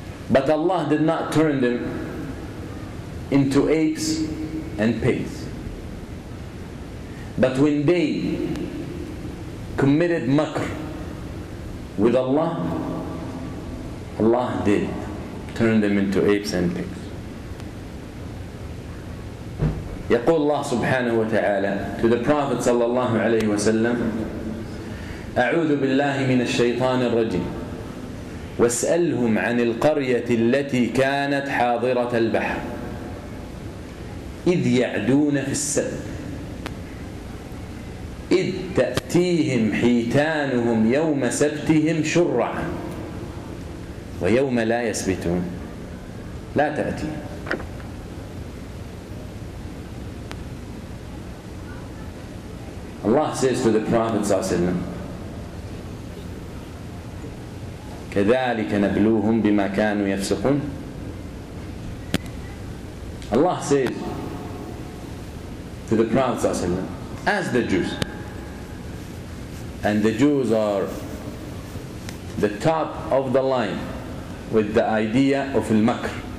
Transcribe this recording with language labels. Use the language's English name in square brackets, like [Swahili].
[English] But Allah did not turn them into apes and pigs. But when they committed makr with Allah, Allah did turn them into apes and pigs. [Arabic] يقول الله سبحانه وتعالى [English] to the Prophet [Arabic] صلى الله عليه وسلم: أعوذ بالله من الشيطان الرجيم واسألهم عن القرية التي كانت حاضرة البحر إذ يعدون في السبت إذ تأتيهم حيتانهم يوم سبتهم شرعا ويوم لا يسبتون لا تأتيهم. [English] Allah says to the Prophet ﷺ, [Arabic] كذلك نبلوهم بما كانوا يفسقون. [English] Allah says to the Prophet ﷺ, as the Jews, and the Jews are the top of the line with the idea of al-makr.